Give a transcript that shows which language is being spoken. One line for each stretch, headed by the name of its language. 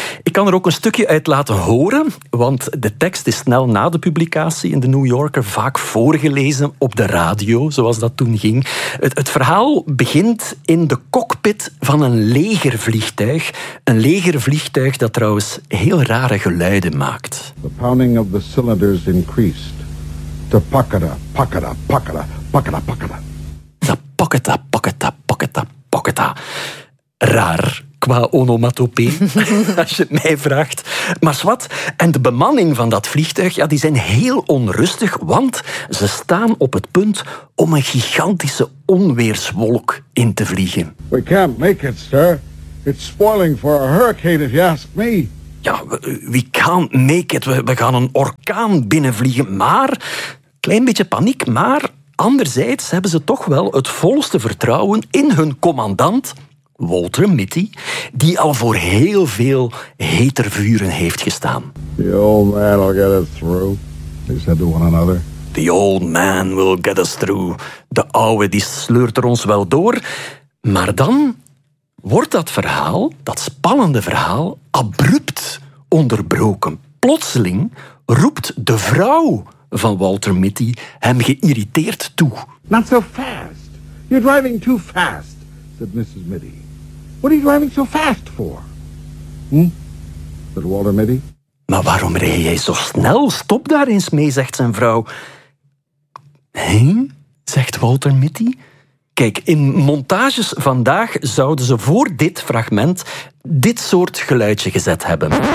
Dutch: Ik kan er ook een stukje uit laten horen, want de tekst is snel na de publicatie in de New Yorker vaak voorgelezen op de radio, zoals dat toen ging. Het verhaal begint in de cockpit van een legervliegtuig. Een legervliegtuig dat trouwens heel rare geluiden maakt.
English: The pounding of the cylinders increased. The pakkada, pakkada, pakkada, pakkada, pakkada. The pakkada, pakkada, pakkada, pakkada.
Dutch: Raar. Qua onomatopee, als je het mij vraagt. Maar zwat, en de bemanning van dat vliegtuig, ja, die zijn heel onrustig, want ze staan op het punt om een gigantische onweerswolk in te vliegen.
English: We can't make it, sir. It's spoiling for a hurricane, if you ask me.
Dutch: Ja,
English: we can't make it.
Dutch: We gaan een orkaan binnenvliegen. Maar, klein beetje paniek, maar anderzijds hebben ze toch wel het volste vertrouwen in hun commandant, Walter Mitty, die al voor heel veel heter vuren heeft gestaan.
English: The old man will get us through, they said to one another. The old man will get us through.
Dutch: De ouwe die sleurt er ons wel door. Maar dan wordt dat verhaal, dat spannende verhaal, abrupt onderbroken. Plotseling roept de vrouw van Walter Mitty hem geïrriteerd toe.
English: Not so fast. You're driving too fast, said Mrs. Mitty. What are you driving so fast for? Said Walter Mitty.
Dutch: Maar waarom reed jij zo snel? Stop daar eens mee, zegt zijn vrouw. Nee, zegt Walter Mitty. Kijk, in montages vandaag zouden ze voor dit fragment dit soort geluidje gezet hebben.